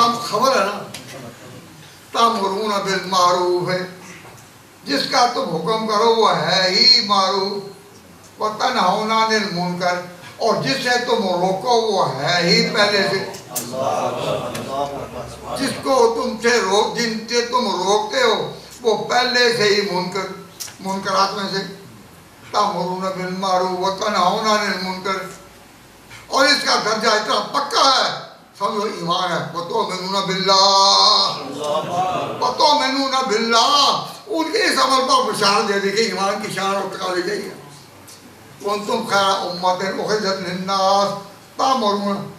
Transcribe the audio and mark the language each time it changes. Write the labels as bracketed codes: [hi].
[ur] خبر ہے نا. [ar] تأمرون بالمعروف [ur] ہے، جس کا تم حکم کرو وہ ہے ہی معروف. [ar] وتنہون عن المنکر، [ur] اور جس سے تم روکو وہ ہے ہی پہلے سے. جس کو تم سے جن سے تم روکتے ہو وہ پہلے سے ہی منکرات میں سے. [ar] تأمرون بالمعروف وتنہون عن المنکر. [ur] اور اس کا درجہ اتنا پکا ہے، سمجھو ایمان ہے. [ar] وتؤمنون باللہ، وتؤمنون باللہ. [ur] ان کے اس عمل پر بشارت دے دی کہ ایمان کی شان اور تقاضی گئی ہے. [ar] کنتم خیر امت اخرجت للناس تأمرون.